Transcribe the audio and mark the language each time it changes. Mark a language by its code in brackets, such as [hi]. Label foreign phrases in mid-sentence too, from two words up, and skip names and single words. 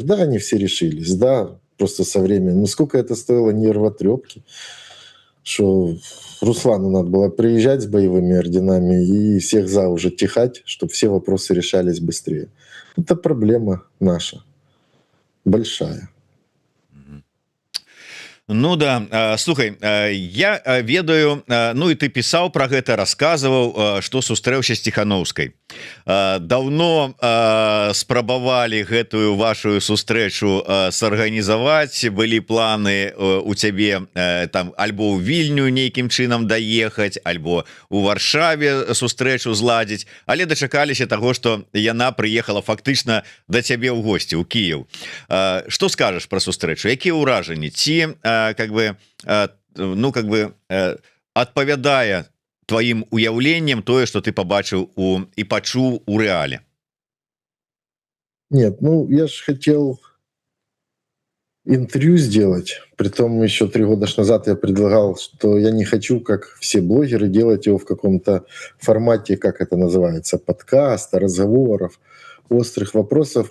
[ru] Да, они все решились, да, просто со временем. Но сколько это стоило нервотрепки, что Руслану надо было приезжать с боевыми орденами и всех за уже тихать, чтобы все вопросы решались быстрее. Это проблема наша. Большая. [be] Ну да, слухай, я ведаю, ну і ты пісаў пра гэта, расказваў, што сустрэўся з Ціхановскай. Даўно спрабавалі гэтую вашу сустрэчу сарганізаваць, былі планы у цябе там альбо ў Вільню нейкім чынам даехаць, альбо у Варшаве сустрэчу зладзіць, але дачакаліся таго, што яна прыехала фактычна да цябе ў госці ў Кіеў. Што скажаш пра сустрэчу? Якія ўражанні? Ці адпавядае твоим уяўленнем тое, [ru] что ты [be] побачыў и пачуў у реале? [ru] Нет, ну я же хотел интервью сделать, притом еще 3 года назад я предлагал, что я не хочу, как все блогеры, делать его в каком-то формате, как это называется, подкаста, разговоров, острых вопросов.